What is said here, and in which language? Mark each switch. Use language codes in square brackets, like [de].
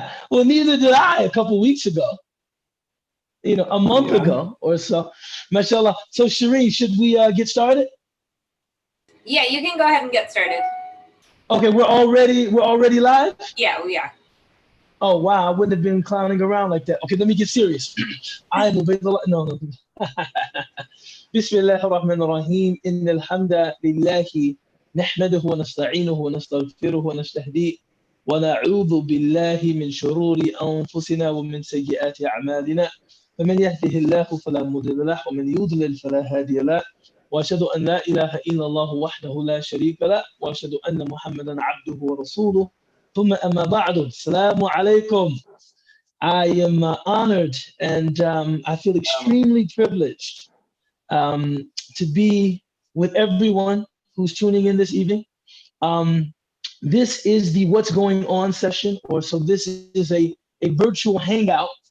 [en] Well, neither did I a couple weeks ago. You know, a month ago or so. Mashallah. So, Shireen, should we get started? Yeah, you can go ahead and get started. Okay, we're already live? Yeah, we are. Oh wow, I wouldn't have been clowning around like that. Okay, let me get serious. I am Ubaydullah. No. [ar] بسم الله الرحمن الرحيم إن الحمد لله نحمده ونستعينه ونستغفره ونستهديه ونعوذ بالله من شرور أنفسنا ومن سيئات أعمالنا فمن يهده الله فلا مضل له ومن يضلل فلا هادي له وأشهد أن لا إله إلا الله وحده لا شريك له وأشهد أن محمدا عبده ورسوله ثم أما بعد السلام عليكم. [en] I am honored and I feel extremely privileged to be with everyone who's tuning in this evening. This is the What's Going On session, or so this is a virtual hangout.